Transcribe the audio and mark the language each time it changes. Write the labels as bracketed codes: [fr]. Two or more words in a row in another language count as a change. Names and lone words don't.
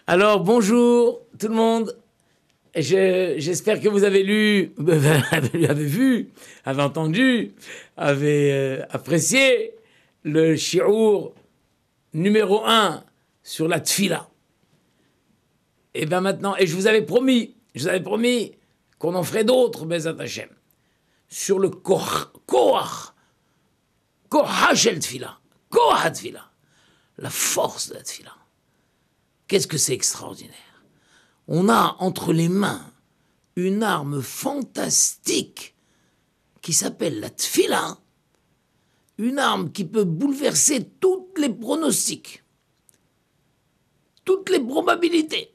[fr] Alors, bonjour tout le monde. J'espère que vous avez lu, avez vu, avez entendu, avez apprécié le shi'our numéro 1 sur la tfila. Et bien maintenant, et je vous avais promis qu'on en ferait d'autres, [he] בעזרת השם, [fr] sur le [he] כוח של תפילה, כוח תפילה, [fr] la force de la tfila. Qu'est-ce que c'est extraordinaire? On a entre les mains une arme fantastique qui s'appelle la tfila, une arme qui peut bouleverser tous les pronostics, toutes les probabilités.